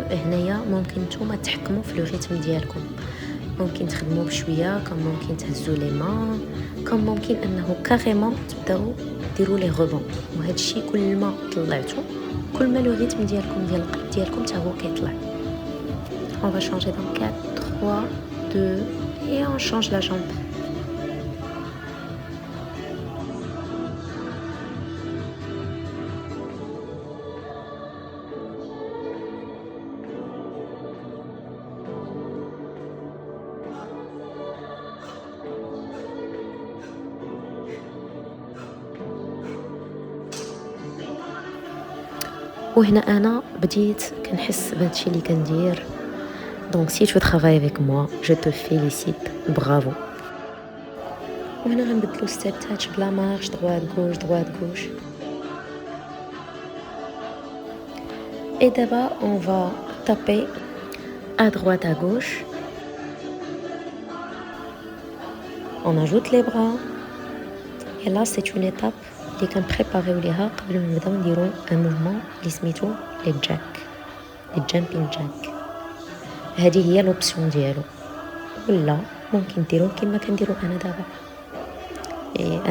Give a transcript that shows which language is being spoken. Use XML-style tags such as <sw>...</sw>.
<ar>هنايا ممكن نتوما تحكموا في لو ريتم ديالكم، ممكن تخدموا بشويه، كم ممكن تهزوا لي مان، كم ممكن انه كاريمون تبداو ديروا لي غوبون. وهذا الشيء كل ما طلعتوا كل ما لو ريتم ديالكم ديال القلب ديالكم حتى هو كيطلع.</ar> <fr>On va changer dans 4 3 2 et on change la jambe.</fr> <ar>وهنا انا بديت كنحس بهادشي اللي كندير.</ar> <fr>دونك si tu travailles avec moi je te félicite, bravo.</fr> <ar>وهنا غنبدلو ستيب تاتش بلا مارش</ar> <fr>droite gauche droite gauche. et d'abord on va taper à droite à gauche. on ajoute les bras et là c'est une étape</fr> <ar>اللي كنبريباريو ليها قبل ما نبداو نديرو ان موفمون اللي سميتو لي جاك، لي جامبين جاك. هذه هي لوبسيون ديالو، ولا ممكن ديروه كما كنديرو انا دابا.</ar>